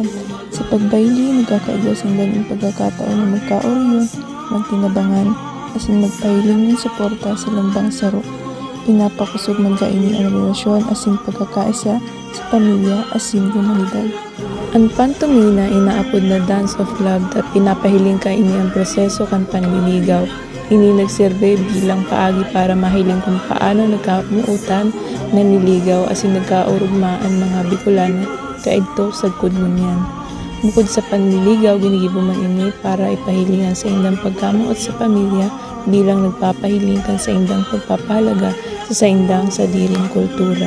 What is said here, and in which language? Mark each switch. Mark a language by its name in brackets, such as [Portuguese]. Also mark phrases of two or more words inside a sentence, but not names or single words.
[Bikol] Sa pagbayli, nagkakaigwasan din ang pagkakataon na magkaoryon, magtinabangan, asin magpahiling ng suporta sa lambang saro. Pinapakusog magkaini ang relasyon asin pagkakaisa sa pamilya asin komunidad. Ang pantomima inaapod na [English] dance of love [Bikol] at pinapahiling ka ini ang proseso kan panliligaw. Ini nagserve bilang paagi para mahiling kung paano nagkamuutan, naniligaw asin nagkaurugma ang mga Bicolano kaidto sa kudmunyan. Bukod sa panliligaw, ginigibo man ini para ipahilingan sa indang pagkamuot sa pamilya bilang nagpapahiling kan sa indang pagpapahalaga sa indang sadiring kultura.